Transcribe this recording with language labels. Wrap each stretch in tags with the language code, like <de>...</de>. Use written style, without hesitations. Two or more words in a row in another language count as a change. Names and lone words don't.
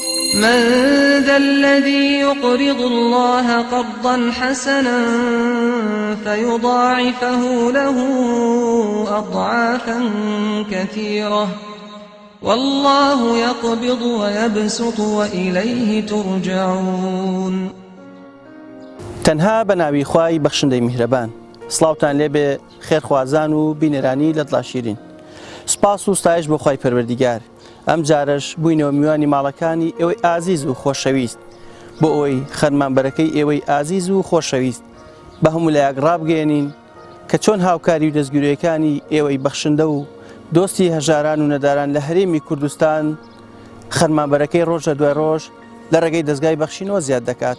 <ar>من ذا الذي يقرض الله قرضا حسنا فيضاعفه له أضعافا كثيرة والله يقبض ويبسط وإليه ترجعون.</ar> <ckb>تەنها بەناوی خوای بەخشندەی میهرەبان. سڵاوتان لێبێ خێرخوازان و بینێرانی لە دڵاشیرین. سپاس و ستایش بۆ خوای پەروەردیگار. ئەم جارش بووینەوە میوانی ماڵەکانی ئێوەی ئازیز و خۆشەویست بۆ ئەوەی خەرمانبەرەکەی ئێوەی ئازیز و خۆشەویست بە هەموو لایەک ڕابگەێنین کە چۆن هاوکاری و دەستگیرەکانی ئێوەی بەخشندە و دۆستی هەژاران و نەداران لە هەرێمی کوردستان خەرمانبەرەکەی ڕۆژە دوای ڕۆژ لە ڕێگەی دەستگای بەخشینەوە زیاد دەکات.</ckb>